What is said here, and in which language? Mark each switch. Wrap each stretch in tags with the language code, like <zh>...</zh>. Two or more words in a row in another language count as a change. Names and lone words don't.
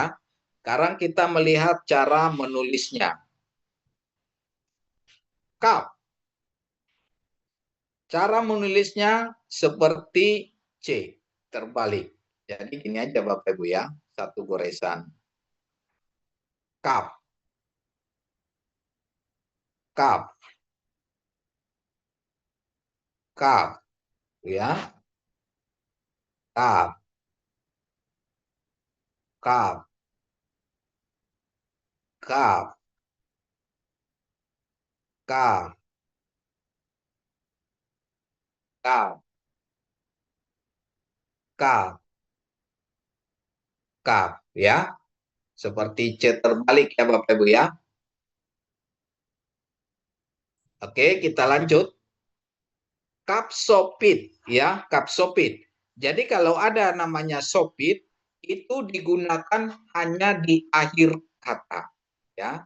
<id>Sekarang kita melihat cara menulisnya. K. Cara menulisnya seperti C. Terbalik. Jadi gini aja Bapak Ibu ya. Satu goresan. Kap. Kap. Kap. Ya. Kap. Kap. Kap. Kap. Kap. Kap. Kap. Ya. Seperti C terbalik ya Bapak Ibu ya. Oke, kita lanjut. Kapsopit ya, kapsopit. Jadi kalau ada namanya sopit itu digunakan hanya di akhir kata ya.</id>